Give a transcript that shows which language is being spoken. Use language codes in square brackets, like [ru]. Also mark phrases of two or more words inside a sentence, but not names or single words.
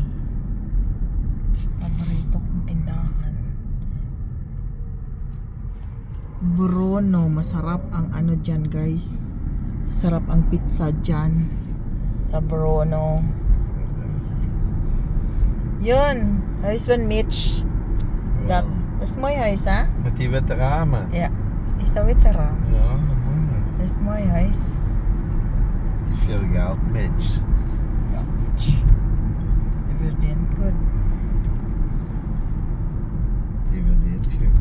[tl] Paborito kong tindahan. Bruno, masarap ang ano dyan guys. Sarap ang pizza dyan sa Bruno. Yun, [nl] huis van Mitch. Dat is mooi huis, ha? Met die witte ramen. Ja, is dat witte raam? Ja, dat is een mooi huis. Dat is mooi huis. Die veel geld, Mitch. Ja, Mitch. Die verdient goed. Die verdient goed.